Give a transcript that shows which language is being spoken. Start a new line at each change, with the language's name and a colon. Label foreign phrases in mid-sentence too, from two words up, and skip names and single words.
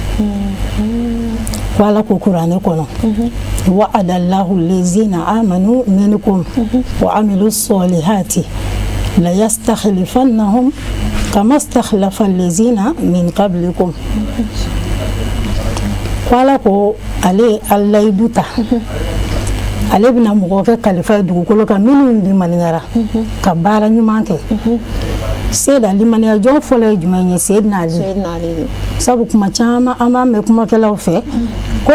Bambara: ko Ala ko Kuranɛ kɔnɔ
Arabic: وعد الله الذين آمنوا منكم وعملوا الصالحات ليستخلفنهم كما استخلف الذين من قبلكم
Bambara: ko Ala ko ale Ala duta ale bɛna mɔgɔ kɛ kalifa ye dugukolo kan minnu limaniyara ka baara ɲuman kɛ Seyda limaniya jɔn fɔlɔ ye jumɛn ye Seydina Ali sabu kuma caman an b'a mɛn kumakɛlaw fɛ ko